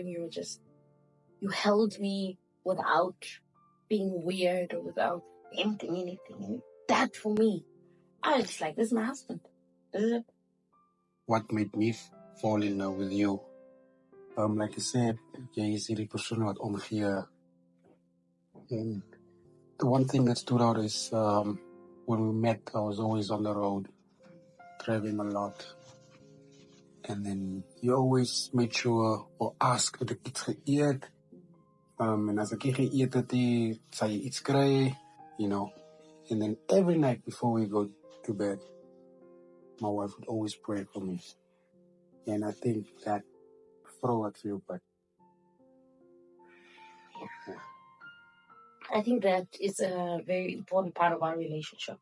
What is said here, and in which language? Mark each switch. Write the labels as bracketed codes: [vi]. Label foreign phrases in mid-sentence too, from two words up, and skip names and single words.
[en] You held me without being weird or without emptying anything. And that for me, I was just like, this is my husband. This is it. What made me fall in love with you? Like I said, [af] jy is hierdie persoon wat omgee. [en] And the one thing that stood out is when we met, I was always on the road, traveling a lot. And then you always made sure or asked [af] of ek iets geëet. En as ek nie geëet het nie, sal jy iets kry, [en] And then every night before we go to bed, my wife would always pray for me. And I think that throw at you, but I think that is a very important part of our relationship.